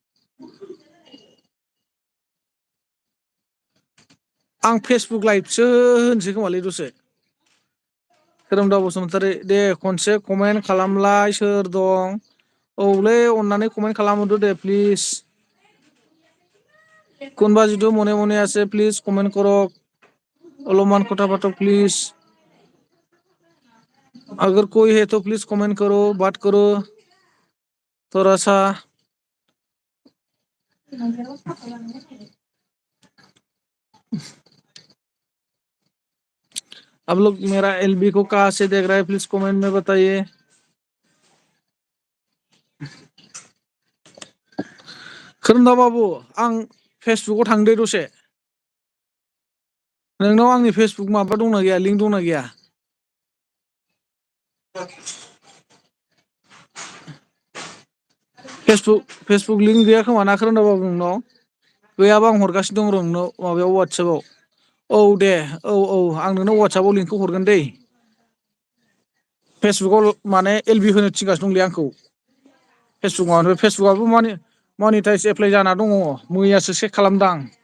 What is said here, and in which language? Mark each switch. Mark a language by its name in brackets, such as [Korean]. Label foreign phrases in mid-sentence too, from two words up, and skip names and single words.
[Bodo] आं फेसबुक लाइभसो होनोसै खोमालै दसे खोरोमदाव बसुमतारी दे खनसे कमेन्ट खालामलाय सोर दं औलै अननानै कमेन्ट खालामहरदो दे प्लिज [Assamese] কোনবা জিতু মনে মনে আছে প্লিজ কমেন্ট কৰক অলপমান কথা পাতক প্লিজ [Hindi] अगर कोई है तो प्लीज कमेंट करो बात करो थोड़ा सा आप लोग मेरा एलबी को कहाँ से देख रहे हैं प्लीज कमेंट में बताइए [Bodo] खोरोमदाव बाबु आं फेसबुकाव थांदो दसे नोंनाव आंनि फेसबुक माबा दंना गैया लिंक दंना गैया फेसबुक लिंक गैया खोमा ना खोरोमदाव बाबु नोंनाव गैयाबा आं हरगासिनो दं र' नोंनाव माबायाव वाट्सएपाव औ दे औ आं नोंनाव वाट्सएपाव लिंकखौ हरगोन दै फेसबुकाव माने एलबि होनो थिनगासिनो दंलै आंखौ फेसबुकआबो माने मनिटाइज एप्लाइ जाना दङ मैयासो चेक खालामदां